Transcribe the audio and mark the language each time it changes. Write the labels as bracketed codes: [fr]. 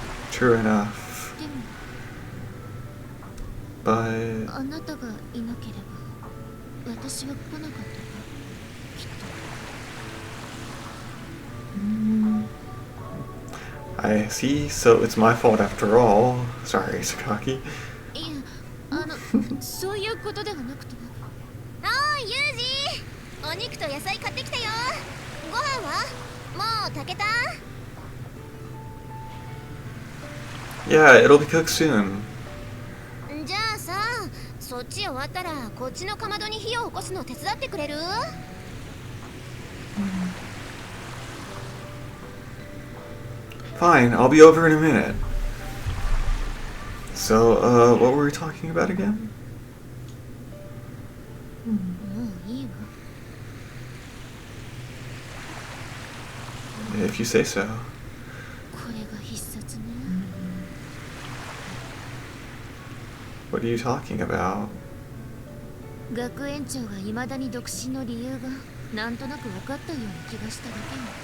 [en] True enough. [ja] でも [en] But [ja] あなたがいなければ私は来なかったわ、きっ [en] I see, so it's my fault after all. Sorry, Sakaki. [ja] と。いや、そういうことではなくて。おーいユージー、お肉と野菜買ってきたよ。ご飯はもう炊けた？ [en] Yeah, it'll be cooked soon. [ja] じゃあさ、そっち終わったらこっちのかまどに火を起こすの手伝ってくれる？ [en] Fine, I'll be over in a minute. So, what were we talking about again? [ja] もういいわ。 [en] If you say so. [ja] これが必殺ね。 [en] What are you talking about? [ja] 学園長が未だに独身の理由がなんとなく分かったような気がしただけよ。